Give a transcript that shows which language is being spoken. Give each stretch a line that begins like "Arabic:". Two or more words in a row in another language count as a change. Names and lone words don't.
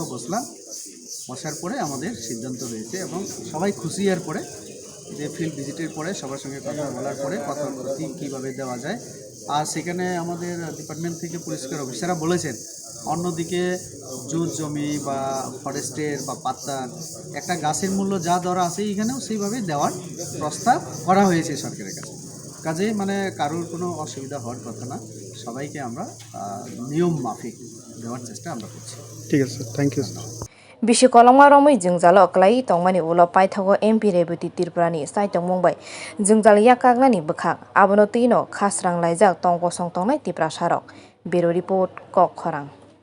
Bangla: বসার পরে আমাদের সিদ্ধান্ত হয়েছে এবং সবাই খুশি এর পরে যে
English: field visit
Bangla: পরে সবার সঙ্গে কথা বলার পরে কত ক্ষতি কীভাবে দেওয়া যায় আর সেখানে আমাদের ডিপার্টমেন্ট থেকে পরিষ্কার অফিসাররা বলেছেন অন্যদিকে জুট জমি বা ফরেস্টের বা পাত্তার একটা গাছের মূল্য যা দর আছে এখানেও সেইভাবে দেওয়ার প্রস্তাব করা হয়েছে সরকারের কাছে কাজেই মানে কারোর কোনো অসুবিধা হওয়ার কথা না সবাইকে আমরা নিয়ম মাফিক দেওয়ার চেষ্টা আমরা করছি ঠিক আছে
English: thank you
Kok Borok: Bisi kolongma romui jwngjalo klai tongmani ulo paithago MP Reboti Tirpurani saitong mungbai jwngjal yakaknani bwkhak abono tino khasrang laijak tongposong tongnai Tipra Sarok Bureau Report Kok Khorang